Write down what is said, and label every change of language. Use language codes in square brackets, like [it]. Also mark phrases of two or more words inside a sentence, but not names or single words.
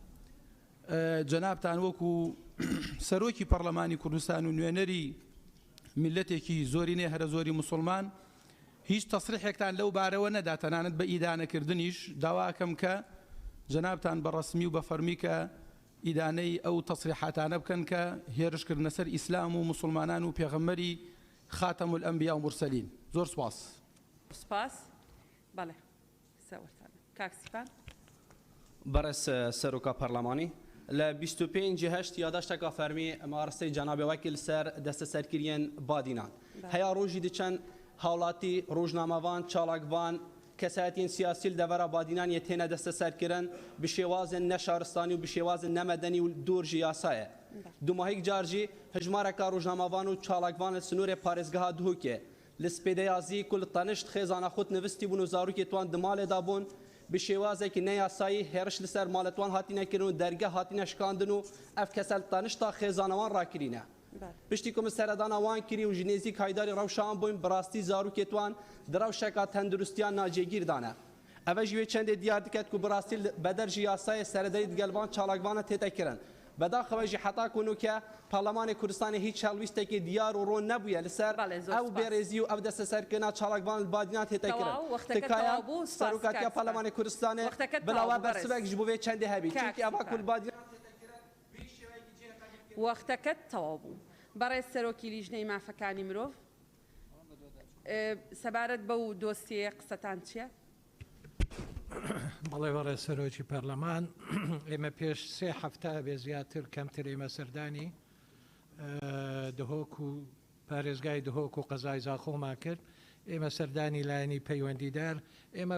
[ckb] جەنابتان وەکو سەرۆکی پەرلەمانی کوردستان و نوێنەری میلەتێکی زۆرینەی هەرە زۆری موسڵمان هیچ تەسریحێکتان لەو بارەوە نەدا تەنانەت بە ئیدانەکردنیش داواکەم کە جەنابتان بە ڕەسمی و بە فەرمی کە ئیدانەی ئەو تەسریحاتانە بکەن کە هێرشکردنە سەر ئیسلام و موسڵمانان و پێغەمبەری خاتەم الئەنبیا و مرسەلین زۆر سپاس بەڵێ سەوەرتان کاکسیپان [ku] برس سروکا پارلمانی ل 25 هشت یاداشتکا فرمی مارسته جناب وکیل سر دست سرکرین بادینان هیا روزی دچن حالاتی روزنامه‌وان چالاکوان کساتین سیاسی دور بادینان یتینه دست سرکرن به شواز نشارستانی و به شواز نمدنی و دور جیاسایه دو ماهیک جارجی هجمارک روزنامه‌وان و چالاکوان سنور پارێزگەها دووکێ لسپێدەیازی کل تەنشت خێزانە خۆت نوستی بوون و زاروکی توان دمالێ دابوون به شێوازێکی نەیاسایی هێرش لەسەر ماڵەتوان هاتینەکردن و دەرگە هاتینە شکاندن و ئەف کەسە تەنشتا خێزانەوان ڕاکرینە پشتی کۆمە سەردانا وان کری و ژنێزی کایداری ڕەوشان بووین بڕاستی زاروکێتوان دراوشێکا تەندروستیان ناجێگیردانە ئەvە ژوێ چەندێ دیار دکات و بڕاستی بەدەرژی یاسایە سەردەری دگەلبان چالاکوانە تێتەکردن بەداخەوەژی حتا کوونو کە [ckb] پەرلەمانی کوردستانی هیچ هەڵویستێکی دیار و ڕۆن نەبووە لەسەر ئەو بێڕێزی [ku] و ئەو دەستە سەرکردنا چالاکوان بادینات هێتەکردن تکایە سەرۆکاتیە پەرلەمانی کوردستانê بڵاوا بەرسبێک ji bo vê çendê hebî çunki eva kulbadî [ckb] وەختەکەت تەواو بوو بەڕێز سەرۆکی لیژنەی مافەکانی مرۆڤ سەبارەت بەو دۆسیە قسەتان چییە؟ بەڵێ بەڕێز سەرۆکی پەرلەمان ئێمە پێش 3 هەفتە بێ زیاتر کەمتر ئێمە سەردانی دهۆک و پارێزگای دهۆک و قەزای زاخۆمان کرد ئێمە سەردانی لایەنی پەیوەندیدار ئێمە